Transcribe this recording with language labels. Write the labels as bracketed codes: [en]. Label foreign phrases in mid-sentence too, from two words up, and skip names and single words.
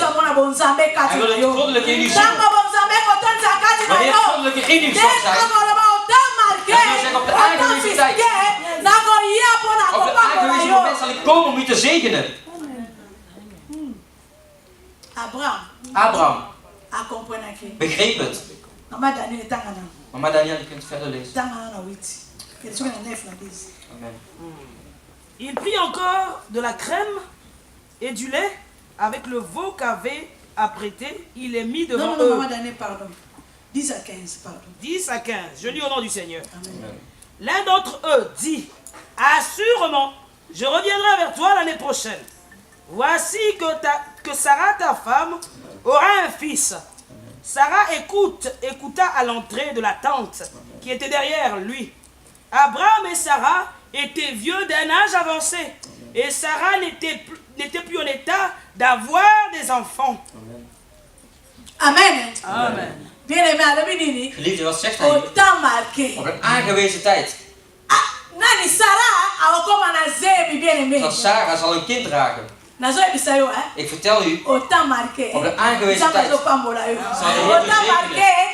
[nl] Hij wil het goddelijke in u zien. Wanneer het goddelijke in u zal zijn, dat wil zeggen op de aangewezen tijd. Op de aangewezen moment zal ik komen om u te zegenen. Abraham begreep het. Mama Daniel, je kunt verder lezen. Amen. [fr] Il prit encore de la crème et du lait avec le veau qu'avait apprêté. Il est mis devant eux. Non, pardon. 10 à 15, pardon. 10 à 15. Je lis au nom du Seigneur. L'un d'entre eux dit, assurément, je reviendrai vers toi l'année prochaine. Voici que Sarah, ta femme, aura un fils. Sarah écouta à l'entrée de la tente qui était derrière lui. Abraham et Sarah étaient vieux d'un âge avancé et Sarah n'était plus en état d'avoir des enfants. Amen. Amen. [nl] Geliefde, wat zegt hij? Op een aangewezen tijd. Dat Sarah zal een kind dragen. Ik vertel u, op de aangewezen tijd zal de Heer u zegenen.